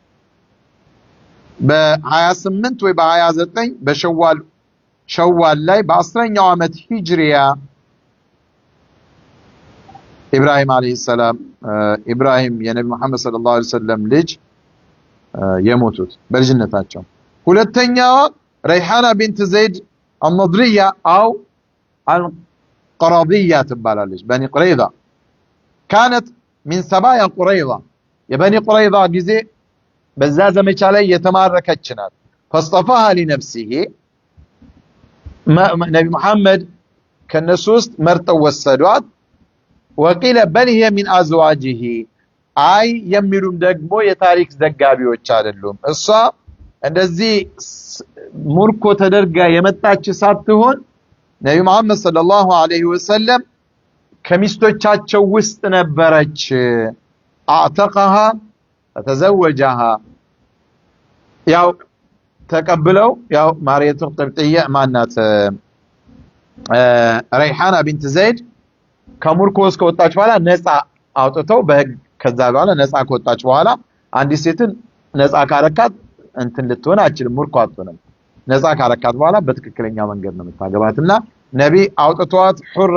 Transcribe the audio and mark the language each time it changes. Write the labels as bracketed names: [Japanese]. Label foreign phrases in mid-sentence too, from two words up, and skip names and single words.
[Amharic] በ28 ወይ በ29 በሸዋል ላይ በ10ኛው አመት ሂጅሪያ ኢብራሂም [Arabic] عليه السلام [Amharic] ኢብራሂም የነብዩ መሐመድ [Arabic] صلى الله عليه وسلم [Amharic] ልጅ የሞቱት በልጅነታቸው ሁለተኛዋ ረይሃና ቢንት ዘይድ አልነድሪያ አው አልቀራዲያ ትባላለች በኒ ቁረይዛ [Arabic] كانت من سبايا قريظه [Amharic] የበኒ ቁረይዛ ጊዜ በዛ ዘመቻ ላይ የተማረከች ናት [Arabic] فاصطفاها لنفسه [Amharic] ነብዩ መሐመድ ከነሱ ውስጥ መርጠው ወሰዷት [Arabic] وقيل بل هي من [Amharic] ازواجه አይ የሚሉም ደግሞ የታሪክ ዘጋቢዎች አይደሉም እሷ እንደዚህ ሙርኮ ተደርጋ የመጣች ሳትሆን ነብዩ መሐመድ [Arabic] صلى الله عليه وسلم [Amharic] ከሚስቶቻቸው ውስጥ ነበረች [Arabic] اعتقها فتزوجها [Amharic] ያው ተቀብለው ያው ማርያቱል ቂብጥያ ማናት ረይሃና ቢንት ዘይድ ከሙርኮስ ከወጣች በኋላ ነፃ አውጥተው በህግ ከዛ በኋላ ነፃ ከወጣች በኋላ አንዲት ሴትን ነፃ ካረካት እንትን ልትሆን አትችልም ሙርኮ አትሆንም ነፃ ካረካት በኋላ በትክክለኛ መንገድ ነው የምታገባትና ነቢ አውጥቷት ሑር